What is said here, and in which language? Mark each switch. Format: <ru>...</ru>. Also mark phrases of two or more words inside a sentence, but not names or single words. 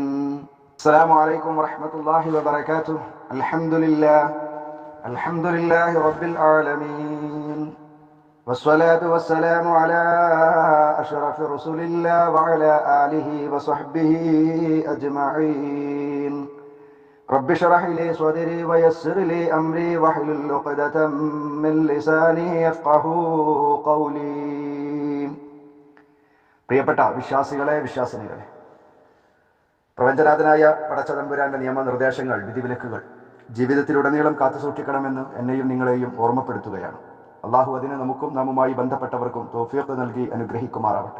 <ar>السلام عليكم ورحمة الله وبركاته. الحمد لله رب العالمين والصلاة والسلام على أشرف رسول الله وعلى آله وصحبه أجمعين. رب اشرح لي صدري ويسر لي أمري واحلل عقدة من لساني يفقهوا قولي.</ar> <ml>പ്രിയപ്പെട്ട വിശ്വാസികളെ, വിശ്വാസിനികളെ, പ്രപഞ്ചനാഥനായ പടച്ചതമ്പുരാന്റെ നിയമനിർദ്ദേശങ്ങൾ, വിധിവിലക്കുകൾ ജീവിതത്തിലുടനീളം കാത്തുസൂക്ഷിക്കണമെന്ന് എന്നെയും നിങ്ങളെയും ഓർമ്മപ്പെടുത്തുകയാണ്. അള്ളാഹു അതിന് നമുക്കും നാമുമായി ബന്ധപ്പെട്ടവർക്കും തൗഫീഖ് നൽകി അനുഗ്രഹിക്കുമാറാവട്ടെ.</ml>